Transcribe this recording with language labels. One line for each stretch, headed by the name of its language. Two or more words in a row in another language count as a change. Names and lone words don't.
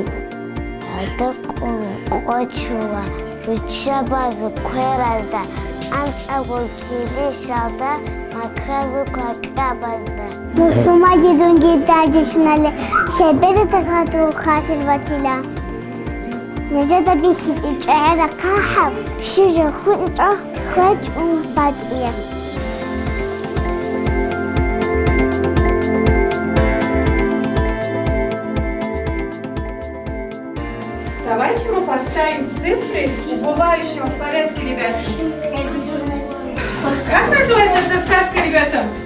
Avaric: Адако кочула, ручабазу кверазда, антагол килишалда, маказу какабазда. Мусумаги дунги дадишнали, шебеде такаду хасил ватила. Нежада бихити чаэра кахаб, шижа хуича, хуач батия.
Russian: Давайте мы поставим цифры убывающего в порядке, ребята. Как называется эта сказка, ребята?